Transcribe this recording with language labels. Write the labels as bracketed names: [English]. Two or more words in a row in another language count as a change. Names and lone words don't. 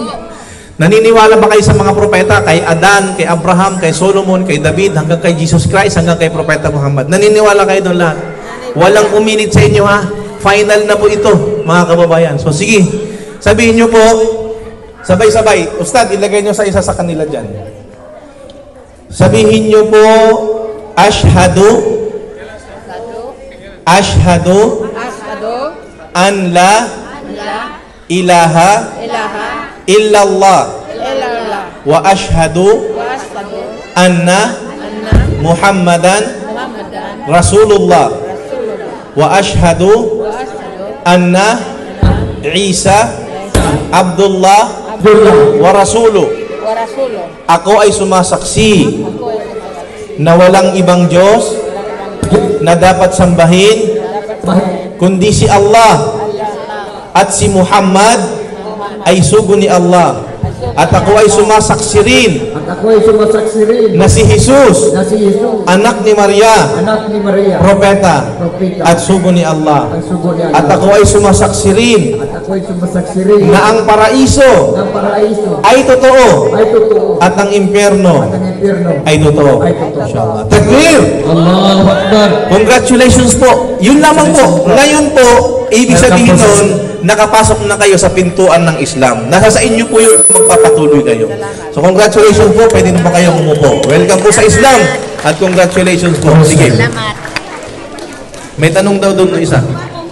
[Filipino] Naniniwala ba kayo sa mga propeta? Kay Adan, kay Abraham, kay Solomon, kay David, hanggang kay Jesus Christ, hanggang kay Propeta Muhammad. Naniniwala kayo doon lahat? Walang uminit sa inyo, ha? Final na po ito, mga kababayan. So sige, sabihin nyo po, sabay-sabay. Ustad, ilagay nyo sa isa sa kanila dyan. Sabihin nyo po, [Arabic] أشهد أن لا إله إلا الله وأشهد أن محمدا رسول الله وأشهد أن عيسى عبد الله ورسوله. [Filipino] Ako ay sumasaksi na walang ibang Diyos na dapat sambahin kundi si Allah, at si Muhammad ay sugo ni Allah, at ako ay sumasaksi rin na si Jesus, anak ni Maria, propeta, at sugo ni Allah, at ako ay sumasaksi rin na ang paraiso ay totoo, at ang impyerno ay totoo. [Arabic] إن شاء الله. تكبير! الله أكبر! [Filipino] Congratulations po. Yun lamang po. Ngayon po, ibig sabihin nun, nakapasok na kayo sa pintuan ng Islam. Nasa sa inyo po yung magpapatuloy kayo. So congratulations po. Pwede na pa kayong umupo. Welcome po sa Islam. At congratulations po. Sige. May tanong daw doon na isa.